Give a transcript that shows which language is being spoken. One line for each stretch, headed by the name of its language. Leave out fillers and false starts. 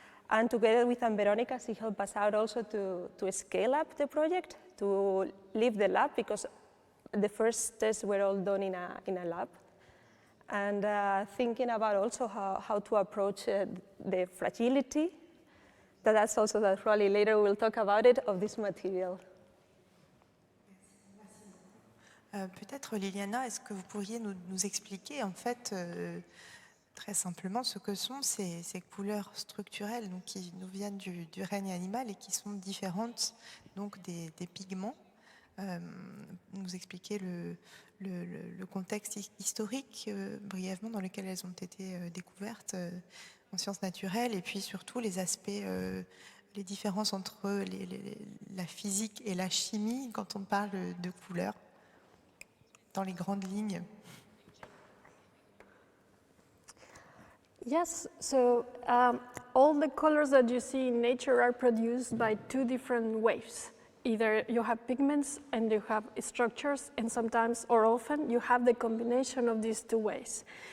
English: And together with Ann Veronica, she helped us out also to scale up the project, to leave the lab, because the first tests were all done in a lab. And thinking about also how to approach the fragility. That's also that probably later we'll talk about it, of this material.
French: Peut-être Liliana, est-ce que vous pourriez nous expliquer en fait très simplement ce que sont ces couleurs structurelles, donc, qui nous viennent du règne animal et qui sont différentes donc, des pigments. Nous expliquer le contexte historique brièvement dans lequel elles ont été découvertes en sciences naturelles, et puis surtout les aspects, les différences entre la physique et la chimie quand on parle de couleurs, dans les grandes lignes.
English: Yes, so all the colors that you see in nature are produced by two different ways. Either you have pigments and you have structures, and sometimes or often you have the combination of these two ways.